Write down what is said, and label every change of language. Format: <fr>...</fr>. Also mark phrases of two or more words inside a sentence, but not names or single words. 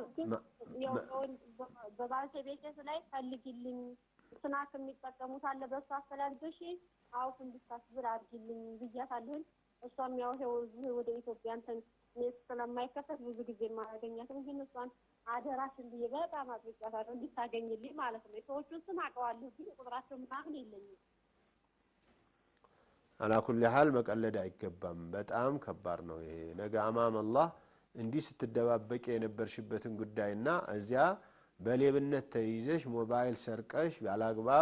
<am>በባለቤቴ ላይ ፈልግልኝ ስናክ የሚጠቀሙት አለ በሷ አፈላልገሽ አውፍ እንድታስብር አድርግልኝ ብያታለሁ እሷም ያው ወደ ኢትዮጵያ እንትን ስለማይከፈት ብዙ ጊዜ ማገኛት ግን እሷን አደራሽን ብዬ በጣም አጥብቃታለሁ እንድታገኝልኝ ማለት ነው ሰዎቹን ስም አውቀዋለሁ ግን ቁጥራቸው ምናምን የለኝም</am> <ar>على كل حال</ar> <am>መቀለድ አይገባም በጣም ከባድ ነው ይሄ ነገ አማም አላህ እንዲህ ስትደባበቂ የነበርሽበትን ጉዳይና እዚያ በሌብነት ተይዘሽ ሞባይል ሰርቀሽ ያላግባብ</am>